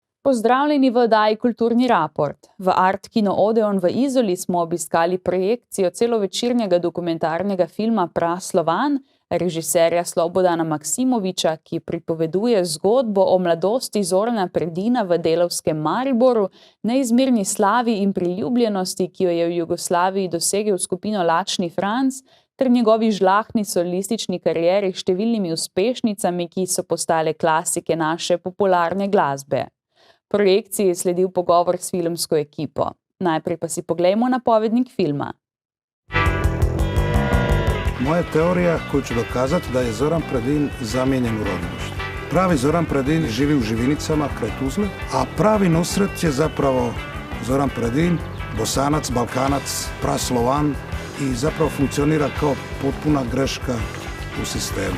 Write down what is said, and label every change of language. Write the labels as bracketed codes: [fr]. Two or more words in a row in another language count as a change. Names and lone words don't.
[sl] Pozdravljeni v oddaji Kulturni raport. V Art Kino Odeon v Izoli smo obiskali projekcijo celovečernega dokumentarnega filma Praslovan režiserja Slobodana Maksimoviča, ki pripoveduje zgodbo o mladosti Zorana Predina v delavskem Mariboru, neizmerni slavi in priljubljenosti, ki jo je v Jugoslaviji dosegel skupino Lačni Franc, ter njegovi žlahtni solistični karieri s številnimi uspešnicami, ki so postale klasike naše popularne glasbe. Projekciji je sledil pogovor s filmsko ekipo. Najprej pa si poglejmo napovednik filma. [bs] Moja teorija hoće dokazati da je Zoran Predin zamijenjen u rodilištu. Pravi Zoran Predin živi u Živinicama kraj Tuzle, a pravi Nusret je zapravo Zoran Predin, Bosanac, Balkanac, Praslovan i zapravo funkcionira kao potpuna greška u sistemu.